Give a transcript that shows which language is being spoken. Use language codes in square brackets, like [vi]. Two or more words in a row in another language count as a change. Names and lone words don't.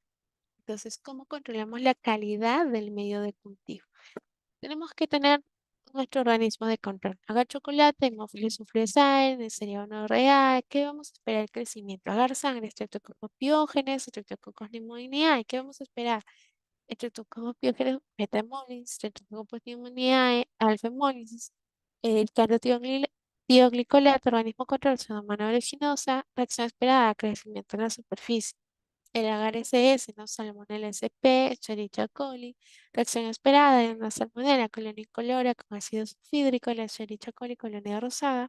[es] Entonces, ¿cómo controlamos la calidad del medio de cultivo? Tenemos que tener nuestro organismo de control. Agar chocolate, Haemophilus influenzae, Neisseria gonorrhoeae. ¿Qué vamos a esperar el crecimiento? Agar sangre, Streptococcus pyogenes, Streptococcus pneumoniae. ¿Qué vamos a esperar? Streptococcus pyogenes, [en] beta hemolysis, [es] Streptococcus pneumoniae, [en] alpha hemolysis. [es] El carotidoglicolato, organismo control, pseudomonas aeruginosa. Reacción esperada, crecimiento en la superficie. El agar SS, ¿no? Salmonella sp, Escherichia coli. Reacción esperada en una salmonella colonia incolora con ácido sulfídrico, la Escherichia coli colonia rosada.